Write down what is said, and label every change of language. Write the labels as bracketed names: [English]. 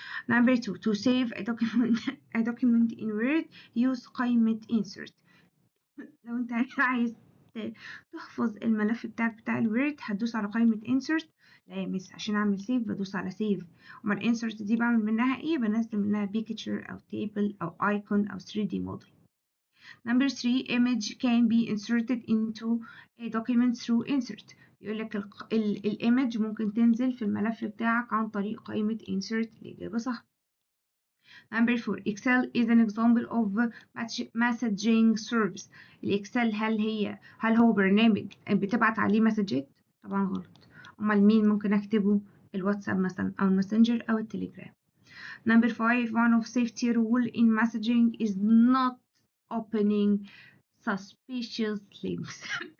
[English] Number 2 to save a document a document in Word use قائمة insert. [Arabic] لو أنت عايز تحفظ الملف بتاعك بتاع الوورد هتدوس على قائمة insert. لا يا مس عشان أعمل save بدوس على save. أما insert دي بعمل منها إيه؟ بنزل منها picture أو table أو icon أو 3D model. [English] Number 3 image can be inserted into a document through insert. [Arabic] يقول لك الايمج ممكن تنزل في الملف بتاعك عن طريق قائمة insert. الإجابة صح. [English] Number 4 Excel is an example of messaging service. [Arabic] الإكسل هل هو برنامج بتبعت عليه مسجات؟ طبعا غلط. أمال مين ممكن أكتبه؟ الواتساب مثلا أو الماسنجر أو التليجرام. [English] Number 5 one of safety rule in messaging is not opening suspicious links.